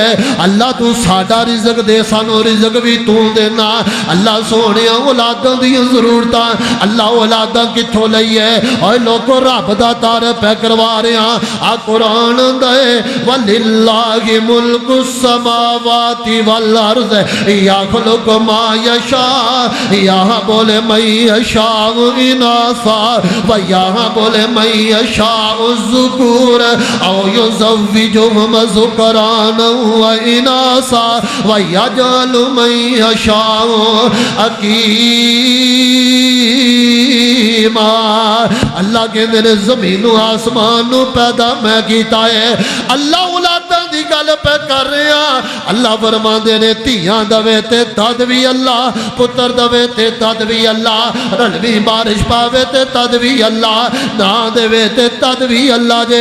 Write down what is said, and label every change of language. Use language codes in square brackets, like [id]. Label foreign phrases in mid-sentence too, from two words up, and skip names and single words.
[pa] اللہ تو ساڈا رزق دے، سانوں رزق بھی تو دینا. اللہ سونے اولاداں دی ضرورتاں، اللہ اولاداں کتھوں لئیے? اوئے لوکو رب دا تعارف پے کروا رہے ہاں. آ قرآن دے [ar] ولله ملك السماوات والأرض يخلق ما يشاء, [ur] یہاں بولے میں [ar] يشاء إناثا و [ur] یہاں بولے میں [ar] يشاء الذكور أو يزوجهم ذكرانا وإناثا ويجعل من يشاء عقيما. [pa] اللہ کہتے نے زمین آسمان پیدا میں کیا ہے. اللہ اولاداں دی گل پے کر رہے ہیں۔ اللہ فرماتے نے دھیاں دوے تے تد بھی اللہ، پتر دوے تے تد بھی اللہ، رلوی بارش پاوے تے تد بھی اللہ، نہ دیوے تے تد بھی اللہ جے.